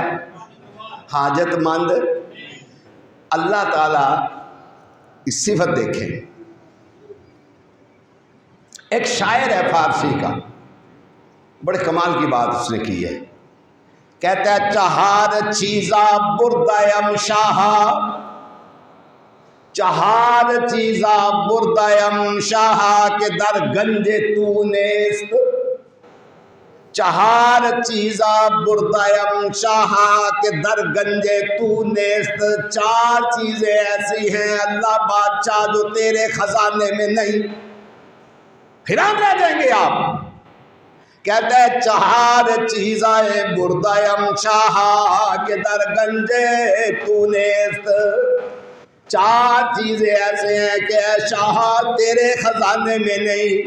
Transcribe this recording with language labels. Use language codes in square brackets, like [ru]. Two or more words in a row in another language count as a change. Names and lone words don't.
[ur] حاجت مند۔ اللہ تعالیٰ کی صفت دیکھیں، ایک شاعر ہے فارسی کا، بڑے کمال کی بات اس نے کی ہے۔ کہتا ہے [fa] چہار چیزا بردیم شاہا، چہار چیزا بردیم شاہا کے در گنج تو نیست، چہار چیزا بردیم شاہا کے در گنج تو نیست۔ [ur] 4 چیزیں ایسی ہیں اللہ بادشاہ جو تیرے خزانے میں نہیں۔ حیران رہ جائیں گے آپ۔ کہتا ہے 4 چیزیں [fa] بردیم شاہا کے در گنجے تو نیست، [ur] 4 چیزیں ایسے ہیں کہ اے شاہ تیرے خزانے میں نہیں۔